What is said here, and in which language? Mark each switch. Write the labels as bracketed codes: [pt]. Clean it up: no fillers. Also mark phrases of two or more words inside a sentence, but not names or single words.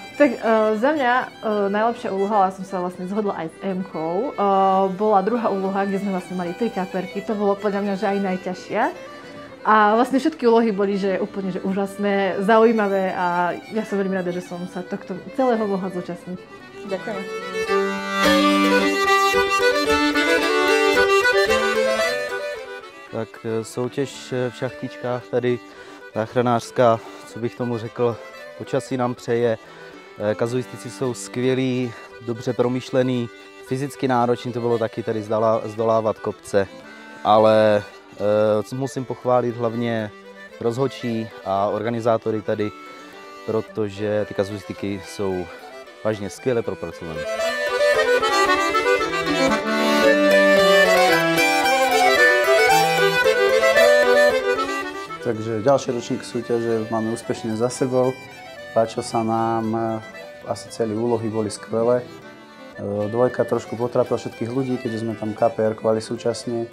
[sk] Tak za mňa najlepšia úloha, ale som sa vlastne zhodla aj s Emkou, bola druhá úloha, kde sme vlastne mali 3 kaperky. To bolo podľa mňa že aj najťažšia. A vlastne všetky úlohy boli že úplne že úžasné, zaujímavé a ja som veľmi rada, že som sa tohto celého mohla zúčastniť. Ďakujeme. [cs] Tak soutěž v šachtičkách tady záchranářská, co bych tomu řekl, počasí nám přeje, kazuistici jsou skvělí, dobře promyšlený, fyzicky náročný to bylo taky tady zdolávat kopce, ale musím pochválit hlavně rozhodčí a organizátory tady, protože ty kazuistiky jsou vážně skvěle propracované. [sk] Takže ďalší ročník súťaže máme úspešne za sebou. Páčilo sa nám, asi celé úlohy boli skvelé. Dvojka trošku potrápila všetkých ľudí, keďže sme tam KPR-kovali súčasne.